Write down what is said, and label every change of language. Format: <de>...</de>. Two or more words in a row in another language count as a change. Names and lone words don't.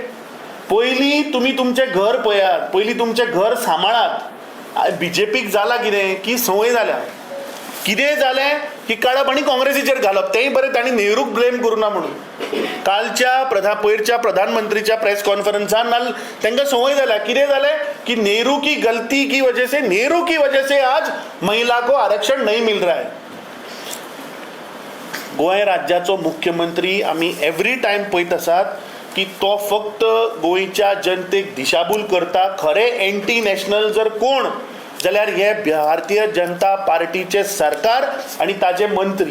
<kok>पयलीं तुमी तुमचें घर पळयात, पयलीं तुमचें घर सांबाळात. बीजेपीक जाला कितें की संवय जाल्या. कितेंय जालें की काडप आनी काँग्रेसीचेर घालप. तेंय बरें तांणी नेहरूक ब्लेम करूना म्हणून. कालच्या पयरच्या प्रधानमंत्रीच्या प्रेस कॉन्फरन्सान तांकां संवय जाल्या.</kok> <hi>कितें जालें की नेहरू की गलती की वजह से आज महिला को आरक्षण नहीं मिल रहा है.</hi> <kok>गोंय राज्याचो मुख्यमंत्री आमी</kok> <en>every time</en> <kok>पळयत आसात की तो फक्त गोंयच्या जनतेक दिशाभूल करता. खरे</kok> <en>anti national</en> <kok>जर कोण जाल्यार हे भारतीय जनता पार्टीचे सरकार आणि ताजे मंत्री.</kok>